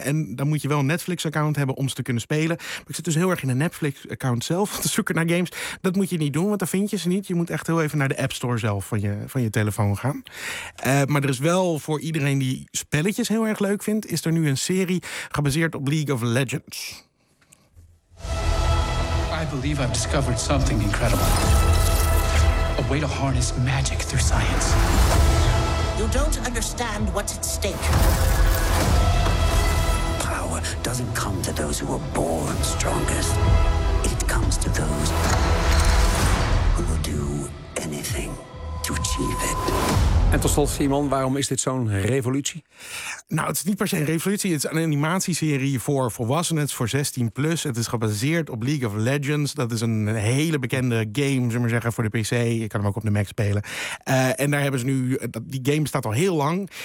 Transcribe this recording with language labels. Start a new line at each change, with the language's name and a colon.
Dutch: En dan moet je wel een Netflix-account hebben om ze te kunnen spelen. Maar ik zit dus heel erg in een Netflix-account zelf te zoeken naar games. Dat moet je niet doen, want daar vind je ze niet. Je moet echt heel even naar de App Store zelf van je telefoon gaan. Maar er is wel voor iedereen die spelletjes heel erg leuk vindt, is er nu een serie gebaseerd op League of Legends.
English: I believe I've discovered something incredible. A way to harness magic through science. You don't understand what's at stake. Power doesn't come to those who are born strongest. It comes to those who will do anything to achieve it.
Dutch: En tot slot, Simon, waarom is dit zo'n revolutie? Nou, het is niet per se een revolutie. Het is een animatieserie voor volwassenen. Het is voor 16+. Het is gebaseerd op League of Legends. Dat is een hele bekende game, zullen we zeggen, voor de PC. Je kan hem ook op de Mac spelen. En daar hebben ze nu, die game staat al heel lang.